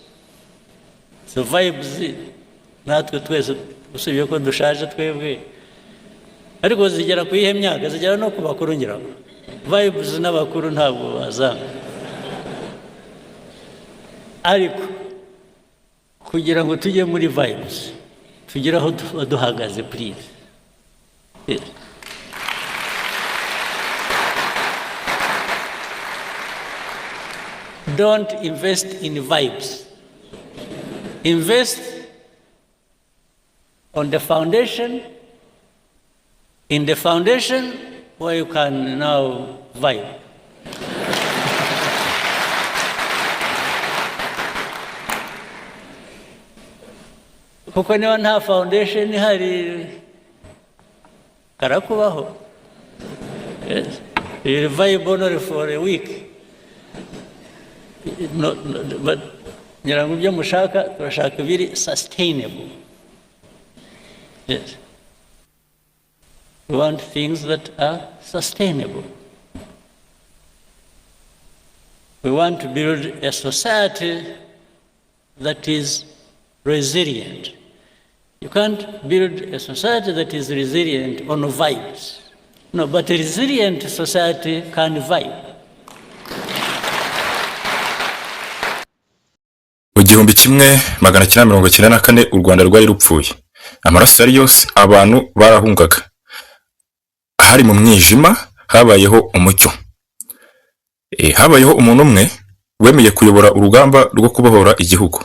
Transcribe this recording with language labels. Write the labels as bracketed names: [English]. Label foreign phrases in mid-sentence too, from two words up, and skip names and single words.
[Kinyarwanda] So vibes natwe twese usibye ko dushaje twebwe, ariko zigera ku ihe myaka, zigera no ku bakuru ngira. Vibes n'abakuru ntabwo bazanga, ariko kugira ngo tujye muri vibes tugire aho duhagaze please. [English] Yes. Don't invest in vibes. Invest on the foundation, in the foundation where you can now vibe. [Kinyarwanda] Kuko niba nta foundation ihari karakubaho. [English] Yes. You vibe only for a week. No, but [Kinyarwanda] nyirango ibyo mushaka turashaka biri sustainable. [English] Yes. We want things that are sustainable. We want to build a society that is resilient. You can't build a society that is resilient on vibes. No, but a resilient society can vibe. [Kinyarwanda] Mu 1994 u Rwanda rwari rupfuye, amaraso yari yose, abantu barahungaga, hari mu mwijima, habayeho umucyo. Habayeho umuntu umwe wemeye kuyobora urugamba rwo kubohora igihugu.